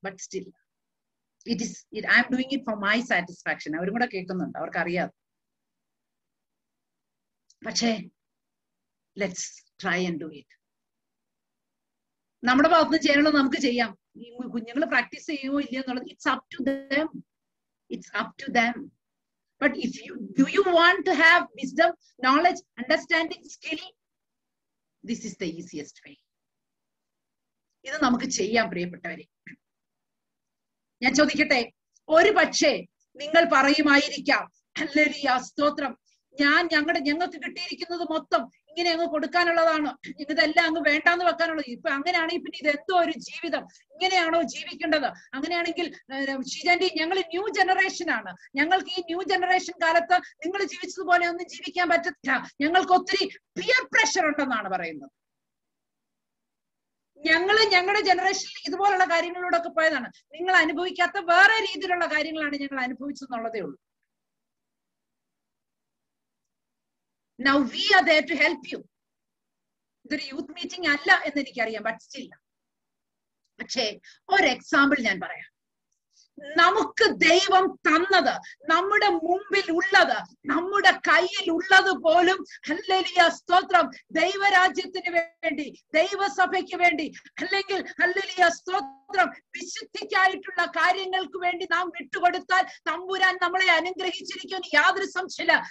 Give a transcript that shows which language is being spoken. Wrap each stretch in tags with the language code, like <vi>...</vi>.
<en>But still I am doing it for my satisfaction.</en> <ml>അവരും കൂടെ കേൾക്കുന്നുണ്ട്, അവർക്കറിയാം. പക്ഷേ</ml> <en>Let's try and do it.</en> <ml>നമ്മുടെ ഭാഗത്ത് ചെയ്യാനുള്ളത് നമുക്ക് ചെയ്യാം. കുഞ്ഞുങ്ങൾ പ്രാക്ടീസ് ചെയ്യുമോ ഇല്ലയോ എന്നുള്ളത്</ml> <en>It's up to them. It's up to them. But if you want to have wisdom, knowledge, understanding, skill, this is the easiest way.</en> <ml>ഇത് നമുക്ക് ചെയ്യാം പ്രിയപ്പെട്ടവരെ. ഞാൻ ചോദിക്കട്ടെ, ഒരു പക്ഷേ നിങ്ങൾ പറയുമായിരിക്കാം, ഹല്ലേലൂയ സ്തോത്രം, ഞങ്ങൾക്ക് കിട്ടിയിരിക്കുന്നത് മൊത്തം ഇങ്ങനെ അങ്ങ് കൊടുക്കാനുള്ളതാണ്, ഇതെല്ലാം അങ്ങ് വേണ്ടാന്ന് വെക്കാനുള്ളത്. ഇപ്പൊ അങ്ങനെയാണെങ്കിൽ പിന്നെ ഇതെന്തോ ഒരു ജീവിതം, ഇങ്ങനെയാണോ ജീവിക്കേണ്ടത്? അങ്ങനെയാണെങ്കിൽ ഷിജാൻഡി, ഞങ്ങൾ ന്യൂ ജനറേഷൻ ആണ്, ഞങ്ങൾക്ക് ഈ ന്യൂ ജനറേഷൻ കാലത്ത് നിങ്ങൾ ജീവിച്ചതുപോലെ ഒന്നും ജീവിക്കാൻ പറ്റത്തില്ല, ഞങ്ങൾക്ക് ഒത്തിരി പിയർ പ്രഷർ ഉണ്ടെന്നാണ് പറയുന്നത്. ഞങ്ങളുടെ ജനറേഷനിൽ ഇതുപോലുള്ള കാര്യങ്ങളിലൂടെ പോയതാണ്. നിങ്ങൾ അനുഭവിക്കാത്ത വേറെ രീതിയിലുള്ള കാര്യങ്ങളാണ് ഞങ്ങൾ അനുഭവിച്ചെന്നുള്ളതേ ഉള്ളൂ.</ml> <en>Now we are there to help you.</en> <ml>ഇതൊരു യൂത്ത് മീറ്റിംഗ് അല്ല എന്ന് എനിക്കറിയാം,</ml> <en>But still.</en> <ml>പക്ഷേ ഒരു എക്സാമ്പിൾ ഞാൻ പറയാം. നമുക്ക് ദൈവം തന്നത്, നമ്മുടെ മുമ്പിൽ ഉള്ളത്, നമ്മുടെ കയ്യിൽ ഉള്ളത് പോലും ഹല്ലേലൂയ സ്തോത്രം ദൈവരാജ്യത്തിന് വേണ്ടി, ദൈവസഭയ്ക്ക് വേണ്ടി, അല്ലെങ്കിൽ ഹല്ലേലൂയ സ്തോത്രം വിശുദ്ധിക്കായിട്ടുള്ള കാര്യങ്ങൾക്ക് വേണ്ടി നാം വിട്ടുകൊടുത്താൽ തമ്പുരാൻ നമ്മളെ അനുഗ്രഹിച്ചിരിക്കും, യാതൊരു സംശയമില്ല.</ml>